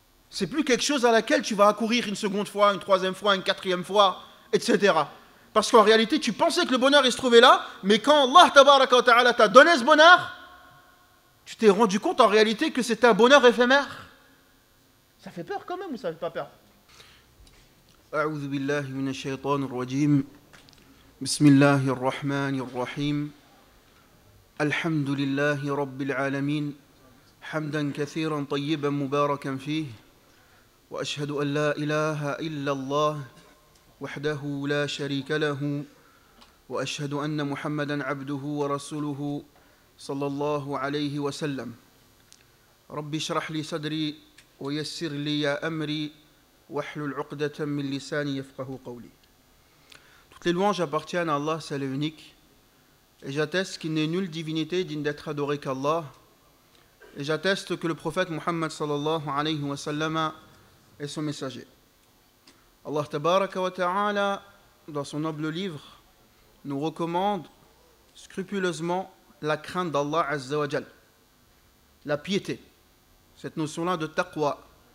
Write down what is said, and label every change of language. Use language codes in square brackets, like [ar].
[fr] C'est plus quelque chose à laquelle tu vas accourir une seconde fois, une troisième fois, une quatrième fois, etc. Parce qu'en réalité, tu pensais que le bonheur il se trouvait là, mais quand Allah tabaraka wa ta'ala t'a donné ce bonheur, tu t'es rendu compte en réalité que c'était un bonheur éphémère. Ça fait peur quand même ou ça fait pas peur? [ar] أعوذ بالله من الشيطان الرجيم بسم الله الرحمن الرحيم الحمد لله رب العالمين حمدا كثيرا طيبا مباركا فيه وأشهد أن لا إله إلا الله وحده لا شريك له وأشهد أن محمدا عبده ورسوله صلى الله عليه وسلم رب اشرح لي صدري ويسر لي أمري واحلل عقدة من لساني يفقهوا قولي. [fr] Toutes les louanges appartiennent à Allah, c'est l'unique. Et j'atteste qu'il n'est nulle divinité digne d'être adorée qu'Allah. Et j'atteste que le prophète Muhammad sallallahu alayhi wa sallam est son messager. Allah tabaraka wa ta'ala, dans son noble livre, nous recommande scrupuleusement la crainte d'Allah azza wa jal, la piété, cette notion-là de taqwa.